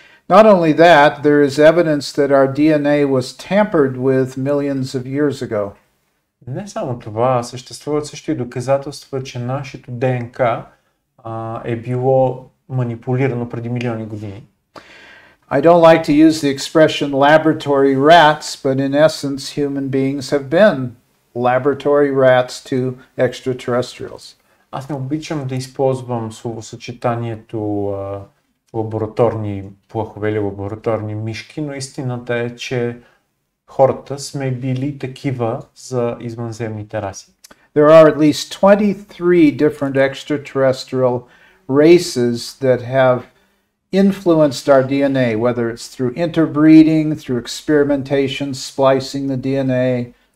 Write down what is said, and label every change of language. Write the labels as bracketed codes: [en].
[en] Not only that, there is evidence that our DNA was tampered with millions of years ago. [bg] Не само това, съществуват също и доказателства, че нашето ДНК е било манипулирано преди милиони години. [en] I don't like to use the expression laboratory rats, but in essence, human beings have been laboratory rats to extraterrestrials. [bg] Аз не обичам да използвам словосъчетанието лабораторни плъхове или лабораторни мишки, но истината е, че хората сме били такива за извънземните раси. [en] There are at least 23 different extraterrestrial races that have influenced our DNA, whether it's through interbreeding, through experimentation, splicing the DNA.